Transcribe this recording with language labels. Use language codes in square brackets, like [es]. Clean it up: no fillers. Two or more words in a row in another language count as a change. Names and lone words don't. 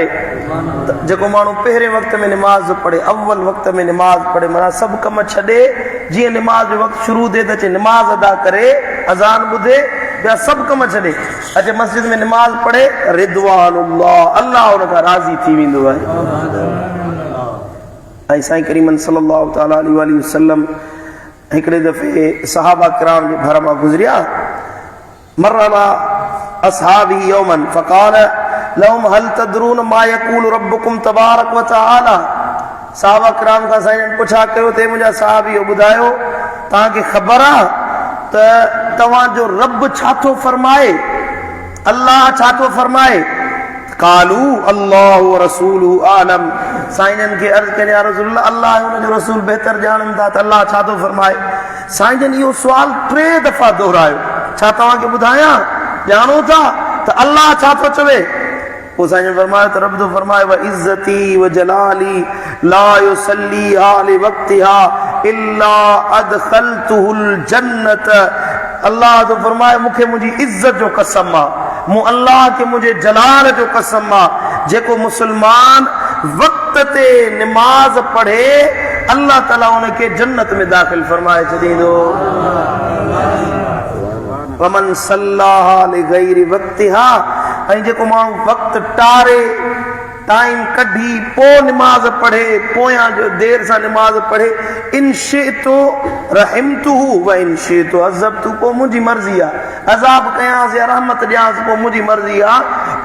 [sd] जेको माण्हू पहिरें वक़्त में नमाज पढ़े, अव्वल वक़्त में नमाज पढ़े, माना सभु कम छॾे, जीअं नमाज जो वक़्तु शुरू थिए त अचे नमाज अदा करे, अज़ान ॿुधे, ॿिया सभु कम छॾे अचे मस्जिद में नमाज पढ़े, रिदवानुल्लाह, अल्लाह उन खां राज़ी थी वेंदो आहे। ऐं साईं करीम [ar] صلى الله تعالى عليه وسلم [sd] हिकिड़े दफ़े सहाबा किराम जे घर मां गुज़रिया। [ar] مررنا أصحابي يوما فقال لهم هل تدرون ما يقول ربكم تبارك و تعالى. [sd] सहाबा किराम खां साईं पुछा कयो, ते मुंहिंजा सहाबियो ॿुधायो, तव्हांखे ख़बर आहे त तव्हांजो रब छा थो फरमाए? अल्लाह छा थो फरमाए? [ar] قالوا الله و رسوله أعلم. [sd] साईं खे अर्ज़ कयो, [ar] يا رسول الله, [sd] अल्लाह ऐं हुन जो रसूल बहितर ॼाणनि था त अल्लाह छा थो फरमाए। साईं जन इहो सुवाल 3 दफ़ा दोहरायो, छा तव्हांखे ॿुधायां, ॼाणो था त अल्लाह छा थो चवे? पोइ साईं फरमायो त रब थो फरमाए, [ar] و عزتي و جلالي لا يصلي آل وقتها إلا أدخلته الجنة. [sd] अल्लाह तो फरमाए, मूंखे मुंहिंजी इज़्ज़त जो कसम आहे, मूं अल्लाह खे मुंहिंजे जलाल जो कसम आहे, जेको मुसलमान वक़्त ते नमाज पढ़े, अल्लाह ताला उनखे जन्नत में दाख़िल फरमाए छॾींदो। [ar] ومن صلاها لغير وقتها, [sd] ऐं जेको माण्हू वक़्तु टारे, टाइम कढी पोइ नमाज पढ़े, पोयां जो देर सां नमाज पढ़े, [ar] إن شئت رحمته و إن شئت عذبت, [sd] पोइ मुंहिंजी मर्ज़ी आहे, अज़ाब कयांसि या रहमत ॾियांसि, पोइ मुंहिंजी मर्ज़ी आहे।